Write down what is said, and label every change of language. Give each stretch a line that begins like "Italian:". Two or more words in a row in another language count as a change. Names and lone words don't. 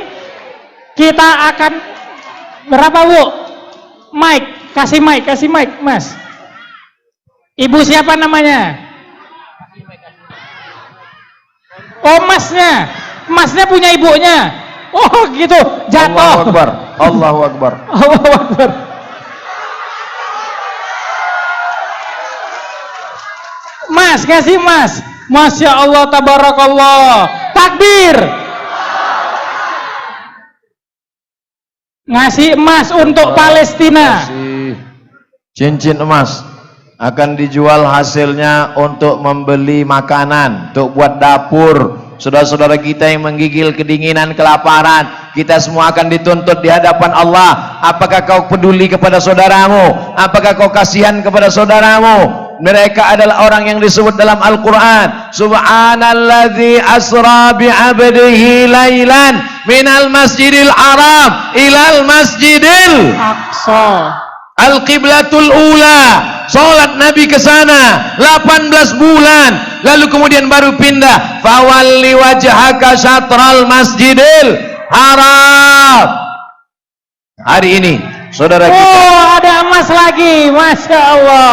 Indonesian: Kita akan berapa Bu? Mike, kasih mic Mas. Ibu siapa namanya? Oh masnya punya ibunya. Oh gitu, jatuh.
Arabic: الله أكبر. الله أكبر. الله أكبر. Mas,
Indonesian: kasih Mas.
Arabic: ما شاء الله، تبارك الله.
Indonesian: Takbir. Ngasih emas untuk Palestina. Kasih cincin emas. Akan dijual hasilnya untuk membeli makanan, untuk buat dapur, saudara-saudara kita yang menggigil kedinginan, kelaparan, kita semua akan dituntut di hadapan Allah. Apakah kau peduli kepada saudaramu? Apakah kau kasihan kepada saudaramu? Mereka adalah orang yang disebut dalam Al-Quran,
Arabic: سبحان الذي أسرى بعبده ليلا من المسجد الحرام إلى المسجد
Indonesian: Aqsa.
Arabic: القبلة الأولى.
Indonesian: Salat Nabi ke sana 18 bulan, lalu kemudian baru pindah.
Arabic: فول وجهك شطر المسجد الحرام.
Indonesian: Hari ini saudara kita, Oh, ada emas lagi,
Arabic: ما شاء الله.